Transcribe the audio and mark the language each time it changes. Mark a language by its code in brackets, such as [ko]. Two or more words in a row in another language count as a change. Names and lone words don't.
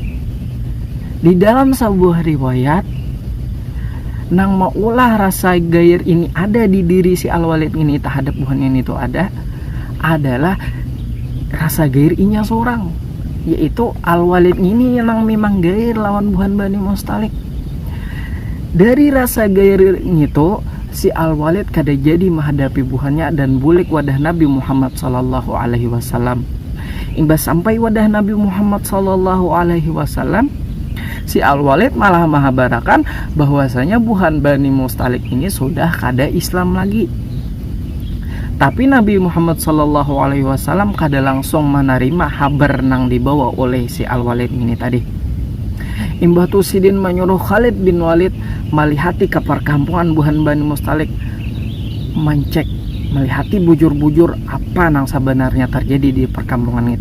[bjn] Di dalam sebuah riwayat nang maulah rasa gair ini ada di diri si Al-Walid ini terhadap buhannya ini itu adalah rasa gair inya seorang, yaitu Al-Walid ini yang memang gair lawan buhan Bani Mustalik. Dari rasa gair itu si Al-Walid kada jadi menghadapi buhannya dan bulik wadah Nabi Muhammad [ar] صلى الله عليه وسلم. [bjn] Imbas sampai wadah Nabi Muhammad [ar] صلى الله عليه وسلم, [bjn] si Al-Walid malah menghabarakan bahwasanya buhan Bani Mustalik ini sudah kada Islam lagi. Tapi Nabi Muhammad [ar] صلى الله عليه وسلم [bjn] kada langsung menerima kabar nang dibawa oleh si Al-Walid ini tadi. Imbah tu Sidin menyuruh Khalid bin Walid melihati ke perkampungan buhan Bani Mustalik, mencek, melihati bujur-bujur apa nang sebenarnya terjadi di perkampungan itu.